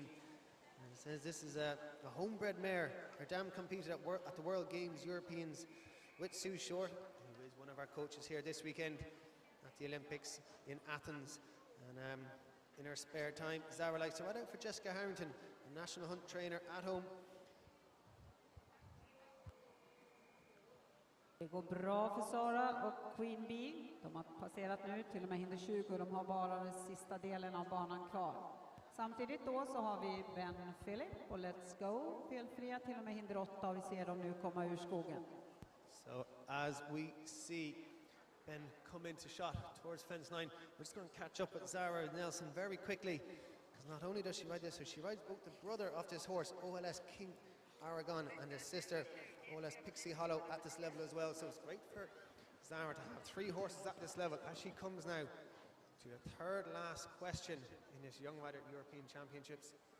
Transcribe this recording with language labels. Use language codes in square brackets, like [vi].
[en] And it says this is a homebred mare. Her dam competed at the World Games Europeans with Sue Short, who is one of our coaches here this weekend at the Olympics in Athens. And in her spare time, Zara likes to ride out for Jessica Harrington, a national hunt trainer at home. [sv] Det går bra för Zara och Queen Bee. De har passerat nu till och med hinder 20 och de har bara den sista delen av banan kvar. Samtidigt då så har vi Ben Philip och Let's Go felfria till och med hinder 8 och vi ser dem nu komma ur skogen. [en] So as we see Ben come into shot towards fence 9, we're just going to catch up with Zara Nielsen very quickly, because not only does she ride this, so she rides both the brother of this horse, OLS King Aragon, and his sister OLS Pixie Hollow at this level as well. So it's great for Zara to have 3 horses at this level as she comes now to the third last question in this Young Rider European Championships.